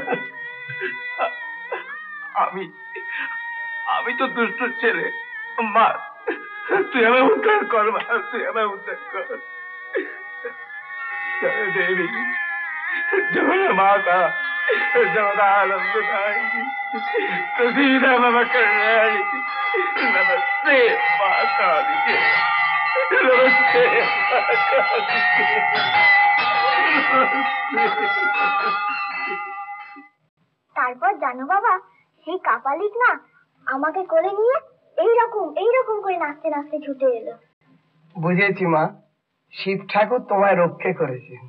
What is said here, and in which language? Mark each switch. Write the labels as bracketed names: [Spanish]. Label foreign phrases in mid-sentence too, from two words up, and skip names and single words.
[Bangla] আমি তো দুষ্ট ছেলে। মা, তুই আমায় উদ্ধার কর, মা, তুই আমায় উদ্ধার কর। [Sanskrit] देवी जय माता जगदानंददायिनी प्रसीद मम कल्याणी। [Hindi] नमस्ते मां काली, नमस्ते मां काली। [Bangla] তারপর জানো বাবা, সেই কাপালিক না আমাকে কোলে নিয়ে এইরকম করে নাচতে নাচতে ছুটে এলো। বুঝেছি মা, শিব ঠাকুর তোমায় রক্ষে করেছেন।